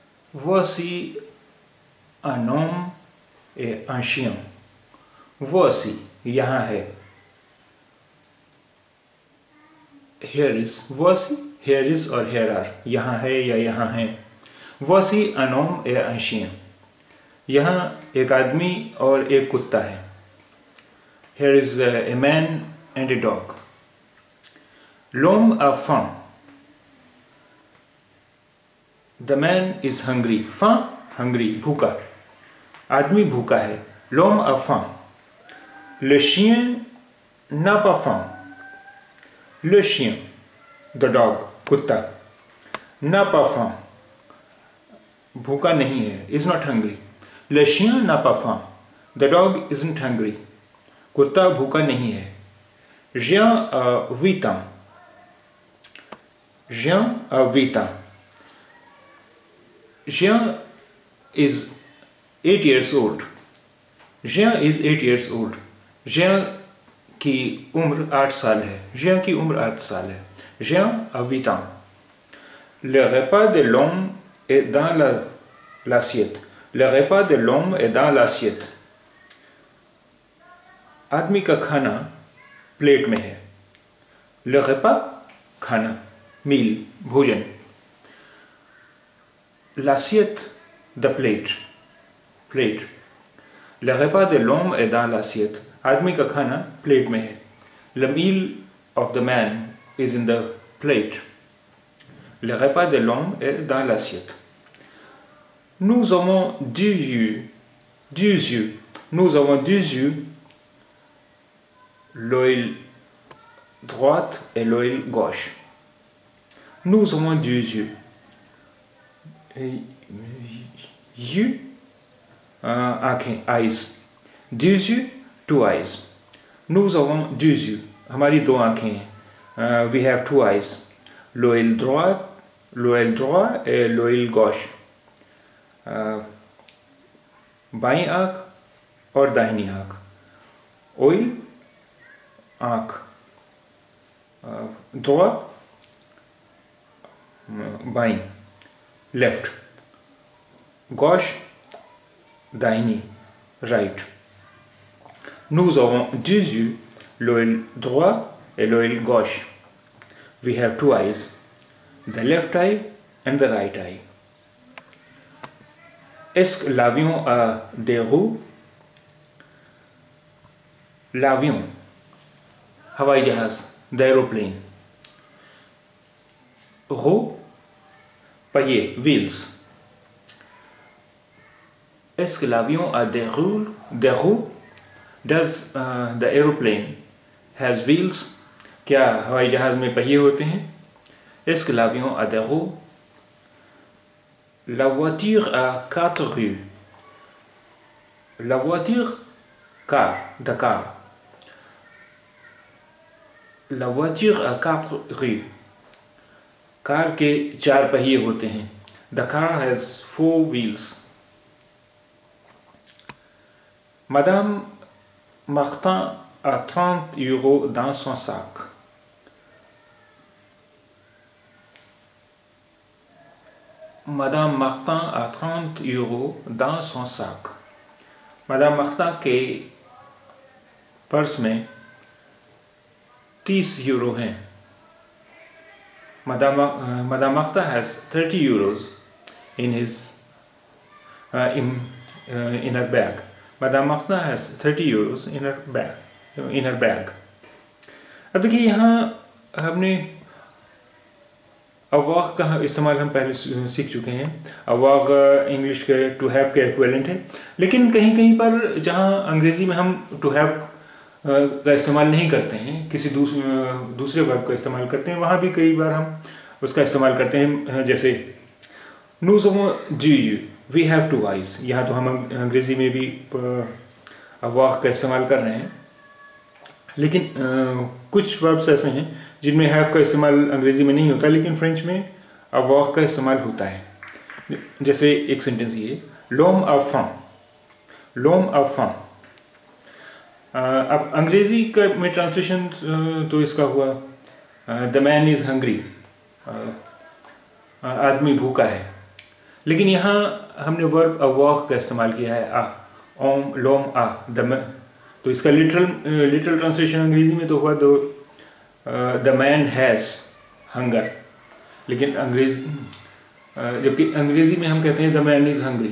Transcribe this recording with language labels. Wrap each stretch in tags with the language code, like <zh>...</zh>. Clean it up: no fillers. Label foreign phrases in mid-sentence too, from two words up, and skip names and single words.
<fr>Voici un homme et un chien. Voici,</fr> <hi>यहाँ है.</hi> <en>Here is, voici, here is और here are,</en> <hi>यहाँ है या यहाँ है.</hi> <fr>Voici un homme et un chien.</fr> <hi>यहाँ एक आदमी और एक कुत्ता है.</hi> <en>Here is a man and a dog.</en> <fr>L'homme a faim.</fr> <en>The man is hungry.</en> <fr>Faim, hungry,</fr> <hi>भूखा. आदमी भूखा है.</hi> <fr>L'homme a faim. Le chien n'a pas faim. Le chien,</fr> <en>the dog,</en> <hi>कुत्ता,</hi> <fr>n'a pas faim,</fr> <hi>भूखा नहीं है,</hi> <en>is not hungry.</en> <fr>Le chien n'a pas faim.</fr> <en>The dog isn't hungry.</en> <hi>कुत्ता भूखा नहीं है.</hi> <fr>Jean a 8 ans. Jean a 8 ans.</fr> <en>Jean is 8 years old. Jean is 8 years old.</en> <hi>Jean की उम्र 8 साल है. Jean की उम्र 8 साल है.</hi> <fr>Jean a 8 ans. Le repas de l'homme est dans l'assiette. Le repas de l'homme est dans l'assiette.</fr> <hi>आदमी का खाना प्लेट में है.</hi> <fr>Le repas,</fr> <hi>खाना, meal, भोजन.</hi> <en>L'assiette, the plate, plate.</en> <fr>Le repas de l'homme est dans l'assiette.</fr> <hi>आदमी का खाना प्लेट में है.</hi> <en>Le meal of the man is in the plate.</en> <fr>Le repas de l'homme est dans l'assiette. Nous avons 2 yeux. 2 yeux. Nous avons 2 yeux. L'œil droit et l'œil gauche. Nous avons 2 yeux. Yeux, आँखें, eyes. 2 yeux, 2 eyes. Nous avons 2 yeux.</fr> <hi>हमारी 2 आँखें हैं.</hi> <en>We have 2 eyes.</en> <fr>L'œil droit et l'œil gauche.</fr> <hi>बाईं आँख और दाहिनी आँख.</hi> <fr>Œil, आँख. droit, बाईं, left. gauche, दाहिनी, right. Nous avons 2 yeux, l'œil droit et l'œil gauche.</fr> <en>We have 2 eyes, the left eye and the right eye.</en> <fr>Est-ce que l'avion a des roues? L'avion,</fr> <hi>हवाई जहाज,</hi> <en>the aeroplane.</en> <fr>roues, पहिए, wheels. Est-ce que l'avion a des roues? Des roues?</fr> <en>Does the aeroplane has wheels?</en> <hi>क्या हवाई जहाज में पहिए होते हैं?</hi> <fr>Est-ce que l'avion a des roues? La voiture a 4 roues. La voiture,</fr> <en>car, the car.</en> <fr>La voiture a 4 roues.</fr> <hi>कार के 4 पहिए होते हैं.</hi> <en>The car has 4 wheels.</en> <fr>Madame Martin a 30 € dans son sac. Madame Martin a 30 € dans son sac.</fr> <hi>Madame Martin के पर्स में 30 euro हैं.</hi> <en>Madame Martin has 30 euros in her bag. Madame Martin has 30 euros in her bag.</en> <hi>अब देखिए यहाँ हमने avoir का इस्तेमाल हम पहले सीख चुके हैं. avoir इंग्लिश के</hi> <en>to have</en> <hi>के इक्विवेलेंट है. लेकिन कहीं कहीं पर जहाँ अंग्रेजी में हम</hi> <en>to have</en> <hi>का इस्तेमाल नहीं करते हैं, किसी दूसरे वर्ब का इस्तेमाल करते हैं, वहाँ भी कई बार हम उसका इस्तेमाल करते हैं. जैसे</hi> <fr>nous avons 2 yeux,</fr> <en>we have 2 eyes.</en> <hi>यहाँ तो हम अंग्रेजी में भी avoir का इस्तेमाल कर रहे हैं. लेकिन कुछ वर्ब्स ऐसे हैं जिनमें have का इस्तेमाल अंग्रेजी में नहीं होता, लेकिन फ्रेंच में avoir का इस्तेमाल होता है. जैसे एक सेंटेंस ये,</hi> <fr>l'homme a faim. l'homme a faim.</fr> <hi>अब अंग्रेजी का में ट्रांसलेशन तो इसका हुआ</hi> <en>the man is hungry,</en> <hi>आदमी भूखा है. लेकिन यहाँ हमने वर्ब अवॉक का इस्तेमाल किया है आ, ओम लोम आ तो इसका</hi> <en>literal translation</en> <hi>अंग्रेजी में तो हुआ</hi> <en>the man has hunger,</en> <hi>लेकिन जबकि अंग्रेजी में हम कहते हैं</hi> <en>the man is hungry.</en>